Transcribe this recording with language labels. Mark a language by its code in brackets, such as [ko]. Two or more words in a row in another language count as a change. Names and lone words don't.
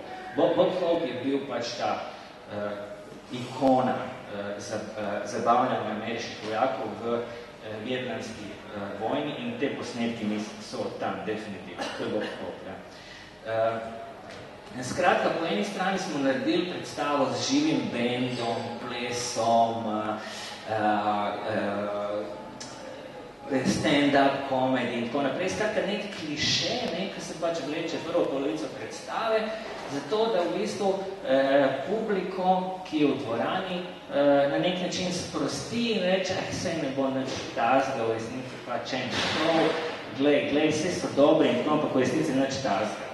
[sl] Bob Hope je bil pač ta ikona zabavljanja ameriških vojakov v vietnamski vojni in te posnetki so tam definitivno, to je bolj kopja. Skratka, po eni strani smo naredili predstavo z živim bendom, plesom, [en] stand-up comedy [sl] in tako naprej. Skratka, nek kliše, ki se pač vleče prvo polovico predstave, zato da v bistvu publiko, ki je v dvorani, na nek način sprosti in reče, saj ne bo nič tazgal, resnici pač en šov, glej, vse so dobre in tako, pa ko resnici nič tazgal.